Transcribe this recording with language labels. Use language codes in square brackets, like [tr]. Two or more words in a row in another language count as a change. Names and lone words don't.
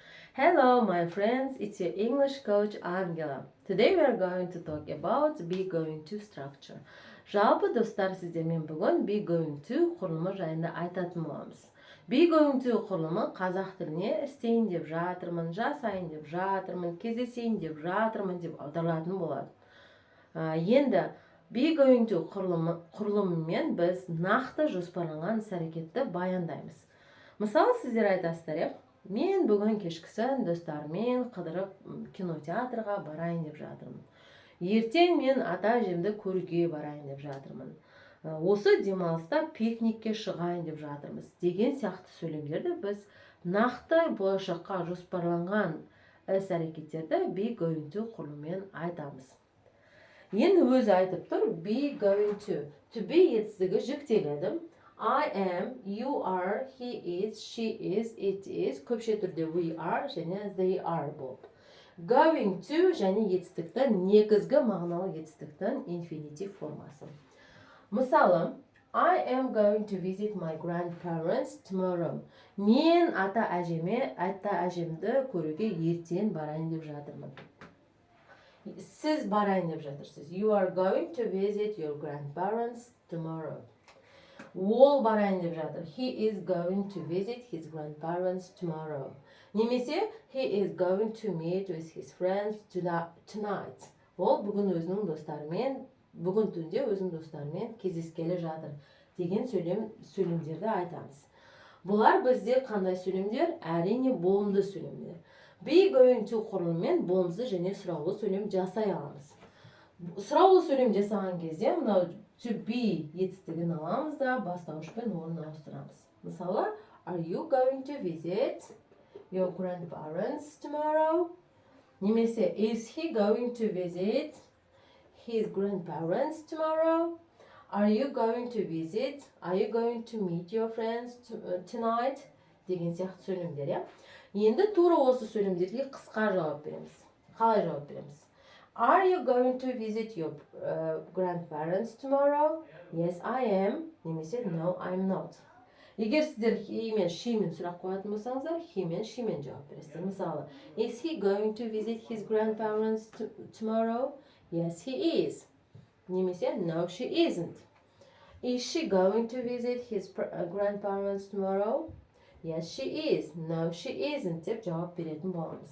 [en] Hello, my friends. It's your English coach Angela. Today we are going to talk about be going to structure. [kk] Жалпы достар, сіздермен бүгін [en] be going to [kk] құрылымы жайында айтатын боламыз. [en] Be going to [kk] құрылымы қазақ тіліне істейін деп жатырмын, жасайын деп жатырмын, кездесейін деп жатырмын деп аударылатын болады. Енді [en] be going to [kk] құрылымымен біз нақты жоспарланған іс-әрекетті баяндаймыз. Мысалы, сіздер айтасыздар, мен бүгін кешкісін достарыммен қыдырып кинотеатрға барайын деп жатырмын. Ертең мен ата-әжемді көруге барайын деп жатырмын. Осы демалыста пикникке шығайын деп жатырмыз деген сияқты сөйлемдерді біз нақты болашаққа жоспарланған іс-әрекеттерді [en] be going to [kk] құрылымымен айтамыз. Енді өзі айтып тұр, [en] be going to. To be [kk] етістігі жүктеледі. [en] I am, you are, he is, she is, it is. [kk] Көпше түрде [en] we are [kk] және [en] they are [kk] болып. [en] Going to [kk] және етістіктің негізгі мағыналы етістіктің infinitive формасы. Мысалы, [en] I am going to visit my grandparents tomorrow. [kk] Мен ата-әжемді көруге ертең барайын деп жатырмын. Сіз барайын деп жатырсыз. [en] You are going to visit your grandparents tomorrow. [kk] Ол барайын деп жатыр. [en] He is going to visit his grandparents tomorrow. Немесе he is going to meet with his friends tonight. [kk] Ол бүгін түнде өзінің достарымен кездескелі жатыр деген сөйлемдерді айтамыз. Бұлар бізде қандай сөйлемдер? Әрине болымды сөйлемдер. [en] Be going to [kk] құрылымымен болымсыз және сұраулы сөйлем жасай аламыз. Сұраулы сөйлем жасаған кезде мынау [en] to be [kk] етістігін аламыз да бастауышпен орнын ауыстырамыз. Мысалы, [en] are you going to visit your grandparents tomorrow? Немесе, is he going to visit his grandparents tomorrow? Are you going to meet your friends tonight? [kk] Деген сияқты сөйлемдер, Енді тура осы сөйлемдерге қысқа жауап береміз. Қалай жауап береміз? [en] Are you going to visit your grandparents tomorrow? Yes, I am. Немесе no, I'm not. [kk] Егер сіздер he мен she мен сұрақ қоятын болсаңыздар, he мен she мен жауап бересіздер. Мысалы, [en] is he going to visit his grandparents tomorrow? Yes, he is. Немесе no, she isn't. Is she going to visit his grandparents tomorrow? Yes, she is. No, she isn't [kk] деп жауап беретін боламыз.